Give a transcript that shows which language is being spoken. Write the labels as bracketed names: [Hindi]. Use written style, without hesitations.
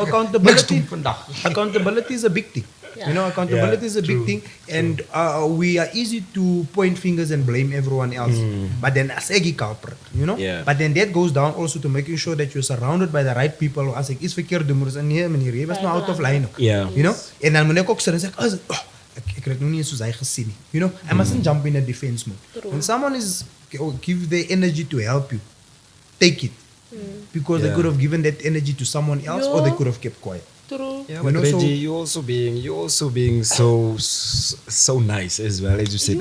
[English] accountability, [Afrikaans] doen vandag. [English] accountability is a big thing. You know, accountability is a big thing, and we are easy to point fingers and blame everyone else. But then [Afrikaans] as ek die [English] culprit, you know. Yeah. But then that goes down also to making sure that you're surrounded by the right people. [Afrikaans] As ek iets verkeerd doen, maar nee meneer, jy was nou [English] out of line. Yeah. You know. [Afrikaans] En dan moet ek ook sê, ek het dit nou nie eens soos hy gesien nie. [English] You know, I mustn't jump in a defense mode. When someone is give their energy to help you, take it. Because they Yeah. could have given that energy to someone else, or they Yeah. could have kept quiet. True. Yeah, You but know, Reggie, so- you're also being so nice as well, as you said.